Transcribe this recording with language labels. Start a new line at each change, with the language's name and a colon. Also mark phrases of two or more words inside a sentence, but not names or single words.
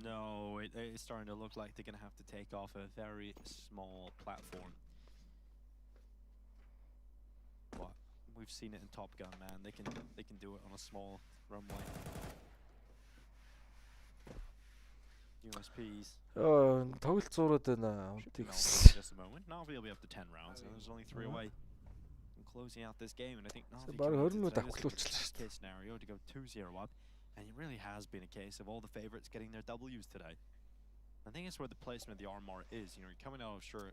English: No, it's starting to look like they're going to have to take off a very small platform. But we've seen it in Top Gun, man. They can do it on a small runway. USPs.
Mongolian: тоглолт зураад байна.
English: Just a moment. Na'Vi will be up to 10 rounds, and there's only 3 away from closing out this game. And I think Na'Vi case scenario to go 2-0 up, and it really has been a case of all the favorites getting their W's today. I think it's where the placement of the armor is. You know, you're coming out of sure.